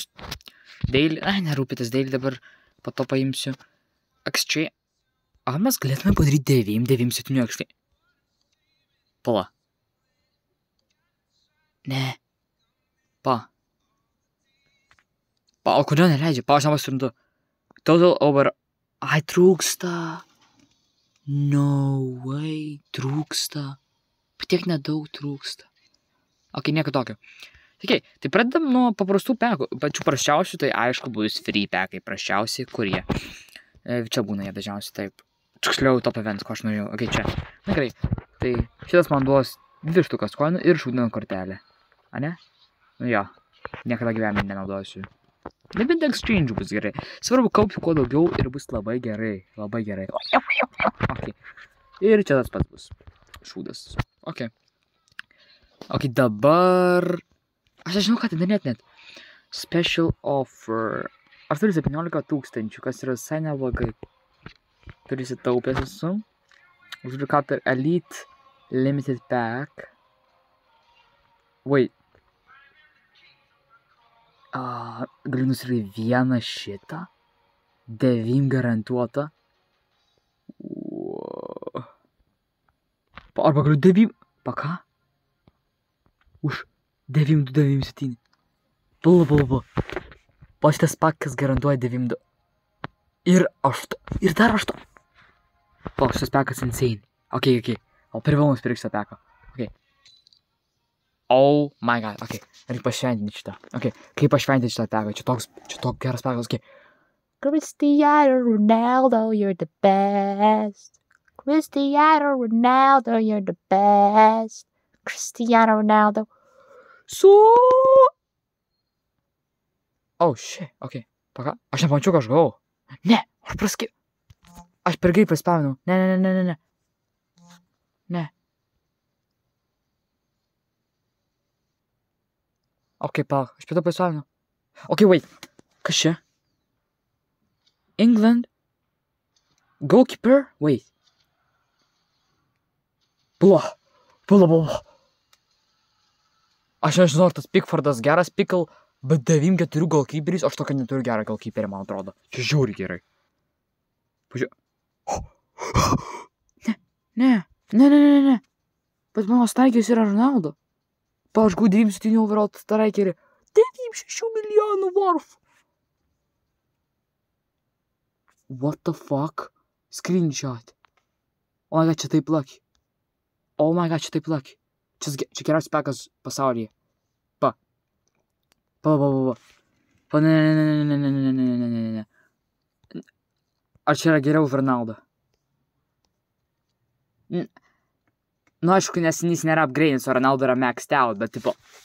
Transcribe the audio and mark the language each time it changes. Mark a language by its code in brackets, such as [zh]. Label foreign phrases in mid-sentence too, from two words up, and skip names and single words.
[lt] Daily, nerūpytis daily dabar, po to paimsiu. XG. Mes galėtume padaryti 9-7 XG. Pala. Ne. O kodėl neleidžia? Aš nepasirindu. [en] Total over. Trūksta. No way. [lt] Trūksta. Tiek nedaug trūksta. Nieko tokio. Tai pradedam nuo paprastų pekų. Pačių prasčiausių, tai aišku bus free pekai. Prasčiausiai, kurie. Čia būna jie dažniausiai taip. Tiksliau [en] top events, [lt] ko aš norėjau. Čia. Na gerai. Tai šitas man duos 2 štukas koinų ir šūdino kortelę. Ne? Nu jo. Niekada gyvenime nenaudosiu. Nebent exchange bus gerai. Svarbu kaupti kuo daugiau ir bus labai gerai. Labai gerai. Ir čia tas pats bus. Šūdas. Dabar... Aš žinau, ką tai daryti net. [en] Special offer. [lt] Aš turiu 17 000, kas yra visai neblogai. Turiu įsitaupęs esu. Užturiu ką per Elite Limited Pack. Wait. Galiu nusipirkti vieną šitą. 9 garantuota. Arba galiu 9... Ką? Už 9,297. Pala. Šitas pakas garantuoja 9,2. Ir dar 8. Šitas pakas insane. O privalumas pirks šitą paką. [en] Oh my god. [lt] Reikia pašventinti šitą. Kaip pašventinti šitą paką? Čia toks geras pakas. [en] Cristiano Ronaldo, you're the best. Cristiano Ronaldo, you're the best. Cristiano Ronaldo. Oh shit, Paka. [lt] Aš nepamačiau, ką aš gavau. Ne, aš praskip. Aš per greit paspaminau. Ne. Pala, aš per to paspaminau. Wait. Kas čia? England. [en] Goalkeeper? Wait. [lt] Pala. Aš nežinau, ar tas Pickfordas geras Pickle, bet 9-4 goalkeeperis, aš tokio neturiu gerą goalkeeperį, man atrodo. Čia žiauriai gerai. Pažiūrėjau. Ne. Bet mano straikeris yra Ronaldo. Aš gau 97 overall straikerį. [en] 96 milijonų worth. What the fuck? Screenshot. Oh my god, [lt] čia taip lucky. Čia geriausias pekas pasaulyje. Pa. Ne. Ar čia yra geriau už Ronaldo? Nu, aišku, nes jis nėra upgrade'inęs, o Ronaldo yra [en] maxed out, [lt] bet tipo...